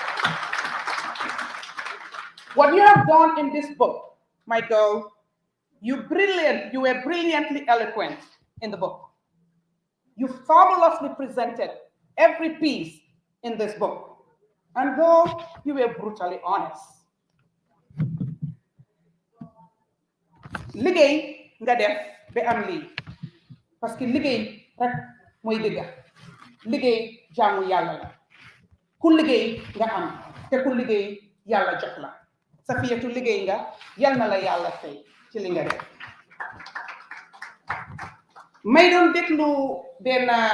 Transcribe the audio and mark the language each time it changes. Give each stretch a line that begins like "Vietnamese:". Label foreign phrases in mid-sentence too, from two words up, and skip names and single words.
English: What you have done in this book, my girl, you were brilliantly eloquent in the book. You fabulously presented every piece in this book. And though you were brutally honest.
Wolof: Liggéey nga def ba am lii
French: parce que
Wolof: liggéey rek mooy dëgga liggéey jaamu yàlla la ku liggéey nga am te ku liggéey yàlla jox la Saffiatou liggéey nga yal na la yàlla fay ci li nga def may doon déglu benn